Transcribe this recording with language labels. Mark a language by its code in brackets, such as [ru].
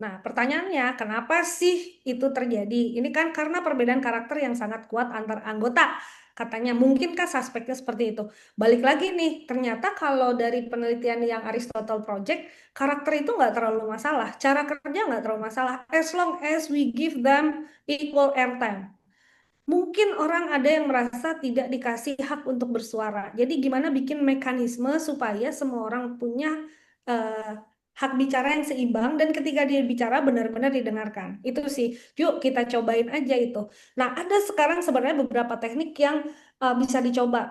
[id] Nah, pertanyaannya, kenapa sih itu terjadi? Ini kan karena perbedaan karakter yang sangat kuat antar anggota. Katanya, mungkinkah suspeknya seperti itu? Balik lagi nih, ternyata kalau dari penelitian yang Aristotle Project, karakter itu nggak terlalu masalah. Cara kerja nggak terlalu masalah. [en] As long as we give them equal airtime. [id] Mungkin orang ada yang merasa tidak dikasih hak untuk bersuara. Jadi gimana bikin mekanisme supaya semua orang punya eh, hak bicara yang seimbang dan ketika dia bicara benar-benar didengarkan. Itu sih, yuk kita cobain aja itu. Nah, ada sekarang sebenarnya beberapa teknik yang bisa dicoba.